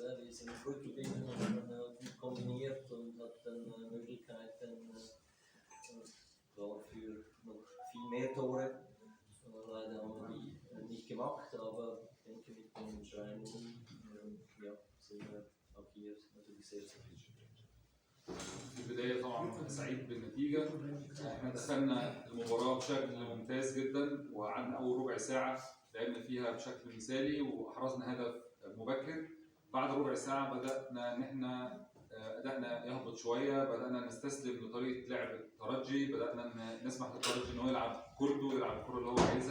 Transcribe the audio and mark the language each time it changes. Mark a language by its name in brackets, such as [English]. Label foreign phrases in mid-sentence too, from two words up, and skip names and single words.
[German] Wir sind ruhig geblieben und gut kombiniert und hatten Möglichkeiten für noch viel mehr Tore. Leider haben wir die nicht gemacht, aber ich denke mit dem 3-0 sind wir auch hier natürlich sehr zufrieden. [Arabic] في البداية طبعا سعيد بالنتيجة. احنا دخلنا المباراة بشكل ممتاز جدا وقعدنا أول ربع ساعة لعبنا فيها بشكل مثالي وأحرزنا هدف مبكر. بعد ربع ساعة بدأنا إن احنا أدائنا يهبط شوية، بدأنا نستسلم لطريقة لعب الترجي، بدأنا نسمح للترجي إنه يلعب كورته، يلعب الكرة اللي هو عايزها.